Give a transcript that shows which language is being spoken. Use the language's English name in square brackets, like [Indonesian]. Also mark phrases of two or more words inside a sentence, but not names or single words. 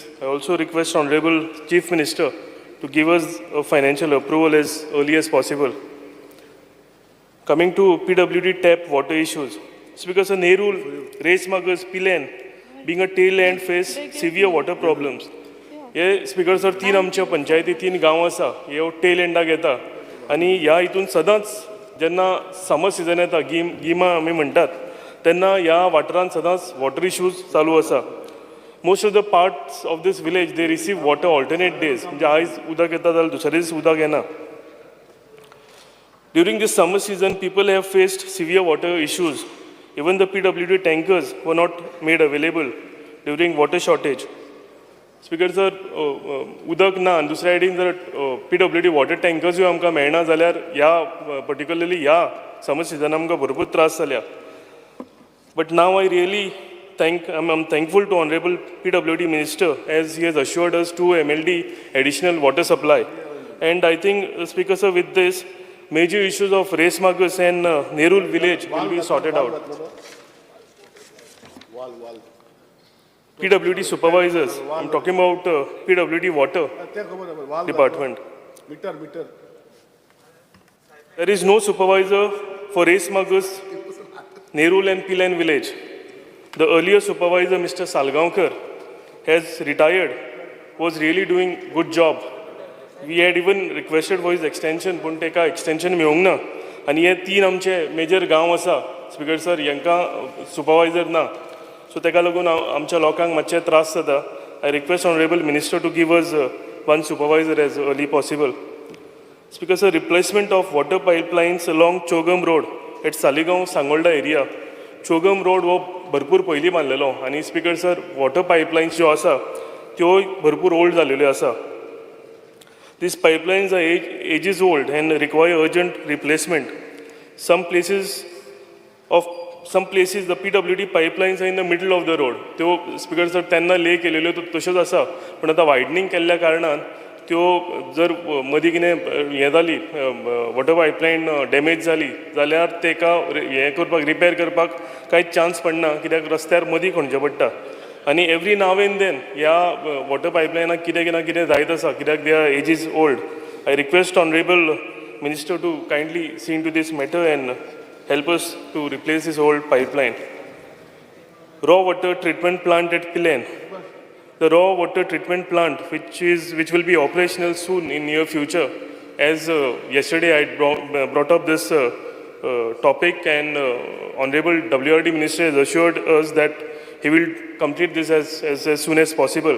[English] I also request Honorable Chief Minister to give us a financial approval as early as possible. Coming to PWD tap water issues. Speaker, sir, Nerul, Resmagas, Pilen, being a tail end, face severe water problems. [Konkani] हे [English] Speaker sir [Konkani] 3 आमच्या पंचायती 3 गांव आसा हे टेल एंडाक येता आनी ह्या हितून सदांच जेन्ना [English] summer season [Konkani] येता गिमा आमी म्हणटात तेन्ना ह्या वाटरान सदांच [English] water issues [Konkani] चालू आसा. [English] Most of the parts of this village they receive water alternate days [Konkani] म्हणजे आयज उदक येता जाल्यार दुसऱ्या दीस उदक येना. [English] During this summer season people have faced severe water issues. Even the PWD tankers were not made available during water shortage. Speaker sir, [Konkani] उदक ना आनी दुसऱ्या सायडीन जर PWD [English] water tankers [Konkani] आमकां मेळना जाल्यार ह्या पर्टिक्युलरली ह्या समर सिजनान आमकां भरपूर त्रास जाल्या. [English] But now I really I'm thankful to Honorable PWD Minister as he has assured us 2 MLD additional water supply. And I think, Speaker sir, with this, major issues of Resmagas and Nerul village will be sorted out. PWD supervisors, I'm talking about PWD water department. There is no supervisor for Resmagas, Nerul and Pilen village. The earlier supervisor, Mr. Salgaonkar, has retired, was really doing good job. We had even requested for his extension, [Konkani] पण तेका [English] extension [Konkani] मेळूंक ना. आनी हे 3 आमचे मेजर गांव आसा [English] Speaker sir, [Konkani] हांकां सुपरवायझर ना. सो तेका लागून आमच्या लोकांक मातशे त्रास जाता. [English] I request Honorable Minister to give us one supervisor as early possible. Speaker sir, replacement of water pipelines along Chogam Road at Saligaon, Sangolda area. [Konkani] Chogam Road हो भरपूर पयलीं बांदलेलो आनी [English] Speaker sir water pipelines [Konkani] ज्यो आसा त्यो भरपूर ओल्ड जालेल्यो आसा. [English] These pipelines are ages old and require urgent replacement. Some places the PWD pipelines are in the middle of the road. [Konkani] त्यो [English] Speaker sir [Konkani] तेन्ना ले केलेल्यो तश्योच आसा, पण आतां वायडनींग केल्ल्या कारणान त्यो जर मदीं कितें हें जाली [English] water pipeline damage [Konkani] जाली जाल्यार तेका हें करपाक रिपेर करपाक कांयच चान्स पडना, कित्याक रस्त्यार मदीं खणचें पडटा. आनी [English] every now and then [Konkani] ह्या वॉटर पायपलायनाक कितें ना कितें जायत आसा, कित्याक [English] they are age is old. I request Honourable Minister to kindly see into this matter and help us to replace this old pipeline. Raw water treatment plant at Pilen. The raw water treatment plant, which will be operational soon in near future. As yesterday I brought up this topic, and Honorable WRD Minister has assured us that he will complete this as soon as possible.